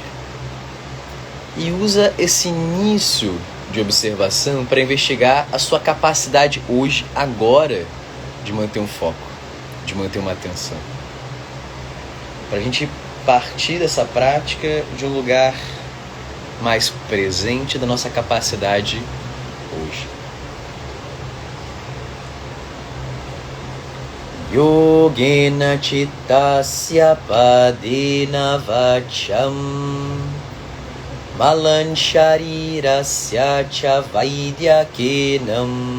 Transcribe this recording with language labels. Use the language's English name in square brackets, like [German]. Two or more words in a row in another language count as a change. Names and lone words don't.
[Portuguese] E usa esse início de observação para investigar a sua capacidade hoje, agora, de manter um foco, de manter uma atenção. Para a gente partir dessa prática de um lugar mais presente da nossa capacidade hoje. [Sanskrit] योगेन चित्तस्य पदेन वाचं मलं शरीरस्य च वैद्यकेनम्